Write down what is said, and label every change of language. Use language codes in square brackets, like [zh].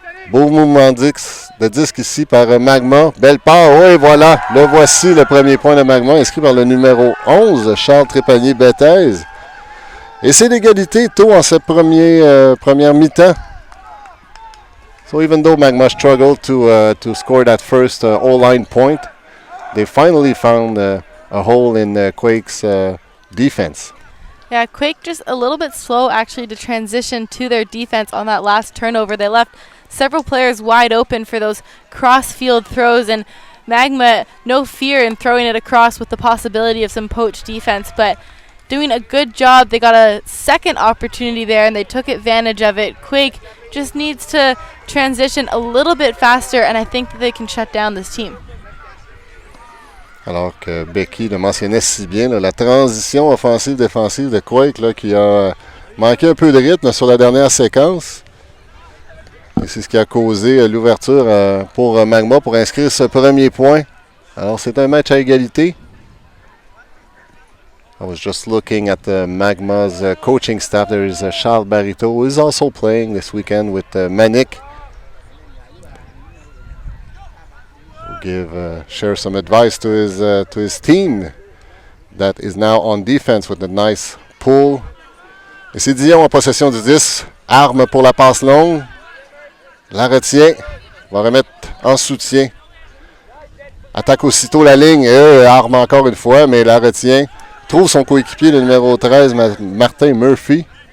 [fr] Beau mouvement de disque ici par Magma. Belle part, oui, voilà. Le voici, le premier point de Magma, inscrit par le numéro 11, Charles Trépanier-Betthèse. Et c'est l'égalité tôt en cette première mi-temps. [en] So even though Magma struggled to score that first O-line point, they finally found a hole in Quake's defense. Yeah, Quake just a little bit slow actually to transition to their defense on that last turnover. They left several players wide open for those cross-field throws, and Magma, no fear in throwing it across with the possibility of some poached defense, but doing a good job. They got a second opportunity there, and they took advantage of it. Quake just needs to transition a little bit faster, and I think that they can shut down this team. [fr] Alors que Becky le mentionnait si bien, là, la transition offensive-défensive de Quake là, qui a manqué un peu de rythme sur la dernière séquence. Et c'est ce qui a causé l'ouverture pour Magma pour inscrire ce premier point. Alors c'est un match à égalité. [en] I was just looking at Magma's coaching staff. There is Charles Barito, who is also playing this weekend with Manik. Share some advice to his team that is now on defense with a nice pull. [fr] Et c'est Dion en possession du 10. Arme pour la passe longue. La retient. Va remettre en soutien. Attaque aussitôt la ligne. Et arme encore une fois, mais la retient. Trouve son coéquipier, le numéro 13, Martin Murphy.